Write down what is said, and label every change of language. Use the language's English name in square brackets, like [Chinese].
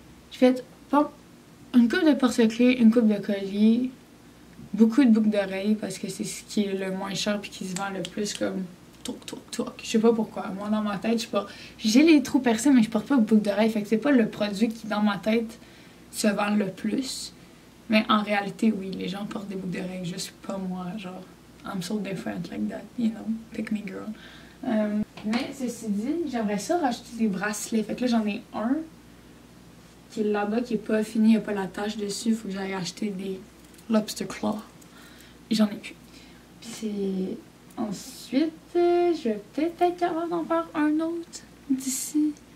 [French] J'ai fait une coupe de porte-clés, une coupe de collier, beaucoup de boucles d'oreilles parce que c'est ce qui est le moins cher puis qui se vend le plus comme toc. Je sais pas pourquoi. Moi, dans ma tête, j'ai les trous percés, mais je porte pas de boucles d'oreilles. Fait que c'est pas le produit qui, dans ma tête, se vend le plus. Mais en réalité, oui, les gens portent des boucles d'oreilles, juste pas moi. [English] Genre, I'm so different like that, you know. Pick me girl. [French] Mais ceci dit, j'aimerais ça racheter des bracelets. Fait que là, j'en ai un qui est là-bas, qui est pas fini, il y a pas la tache dessus. Faut que j'aille acheter des lobster claw. Et j'en ai plus. Puis c'est... Ensuite, je vais peut-être être capable d'en faire un autre d'ici.